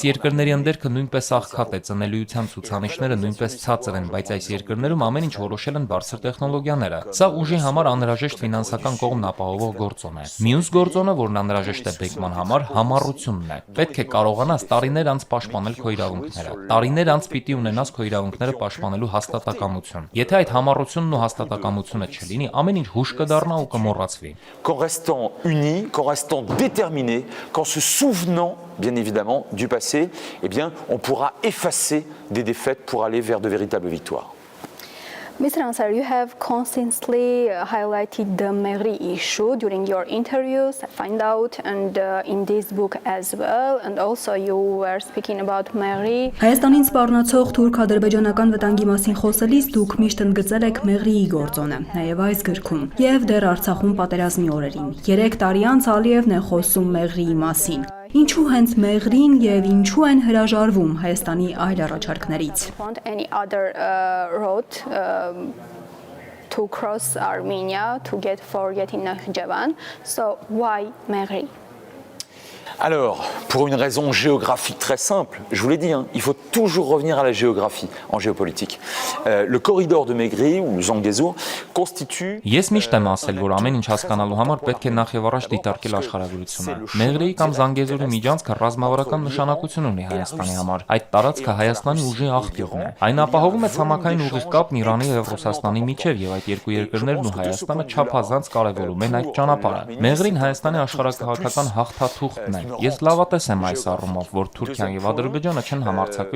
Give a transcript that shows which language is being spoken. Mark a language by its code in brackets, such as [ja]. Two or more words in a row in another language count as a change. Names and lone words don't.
[hy] երկրների ընդերքը նույնպես աղքատ է, ծնելիության ցուցանիշները նույնպես ցածր են, բայց այս երկրներում ամեն ինչ որոշել են բարձր տեխնոլոգիաները։ Սա ուժի համար անհրաժեշտ ֆինանսական կողմն ապահովող գործոն է։ Մյուս գործոնը, որն անհրաժեշտ է բեկման համար, համառությունն է։ Պետք է կարողանաս տարիներ անց պաշտպանել քո իրավունքները։ Տարիներ անց պիտի ունենաս քո իրավունքները պաշտպանելու հաստատակամություն։ Եթե այդ համառությունն ու հաստատակամությունը չլինի, ամեն ինչ հուշ կդառնա ու կմոռացվի։ [fr] Qu'en restant unis, qu'en restant déterminés, qu'en se souvenant, bien évidemment, du passé, eh bien, on pourra effacer des défaites pour aller vers de véritables victoires. [en] Mr. Ansar, you have constantly highlighted the Mehri issue during your interviews, I find out, and in this book as well, and also you were speaking about Mehri. [hy] Հայաստանին սպառնացող թուրք-ադրբեջանական վտանգի մասին խոսելիս դուք միշտ ընդգծել եք Մեղրիի գործոնը, նաև այս գրքում, եւ դեռ Արցախում պատերազմի օրերին։ 3 տարի անց Ալիևն է խոսում Մեղրիի մասին։ Ինչու հենց Մեղրին եւ ինչու են հրաժարվում Հայաստանի այլ առաջարկներից։ [en] to cross Armenia to get for getting Nakhchivan. So why Megri? [fr] Alors, pour une raison géographique très simple, je vous l'ai dit, il faut toujours revenir à la géographie en géopolitique. Le corridor de Megri ou Zangezur constitue... [hy] Ես միշտ եմ ասել, որ ամեն ինչ հասկանալու համար պետք է նախ եւ առաջ դիտարկել աշխարհագրությունը։ Մեղրիի կամ Զանգեզուրի միջանցքը ռազմավարական նշանակություն ունի Հայաստանի համար։ Այդ տարածքը Հայաստանի ուժի աղբյուրն է։ Այն ապահովում է ցամաքային ուղիղ կապն Իրանի եւ Ռուսաստանի միջև եւ այդ երկու երկրներն ու Հայաստանը չափազանց կարեւորում են այդ ճանապարհը։ Մեղրին Հայաստանի աշխարհաքաղաքական հաղթաթուղթն է։ Ես լավատես եմ այս առումով, որ Թուրքիան եւ Ադրբեջանը չեն համարձակվի